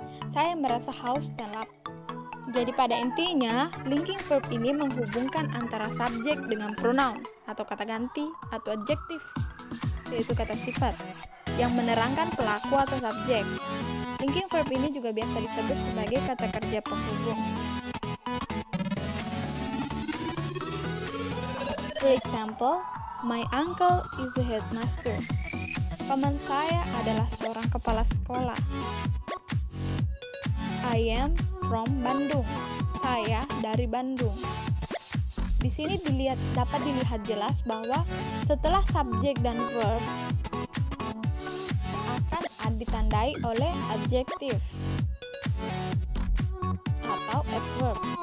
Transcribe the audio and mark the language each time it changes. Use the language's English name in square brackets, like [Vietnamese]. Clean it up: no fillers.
[Indonesian] Saya merasa haus dan lapar. Jadi pada intinya, linking verb ini menghubungkan antara subjek dengan pronoun atau kata ganti atau adjektif, yaitu kata sifat, yang menerangkan pelaku atau subjek. Linking verb ini juga biasa disebut sebagai kata kerja penghubung. [English] For example, my uncle is a headmaster. [Indonesian] Paman saya adalah seorang kepala sekolah. [English] I am from Bandung. [Indonesian] Saya dari Bandung. Di sini dapat dilihat jelas bahwa setelah subjek dan verb akan ditandai oleh adjektif atau adverb.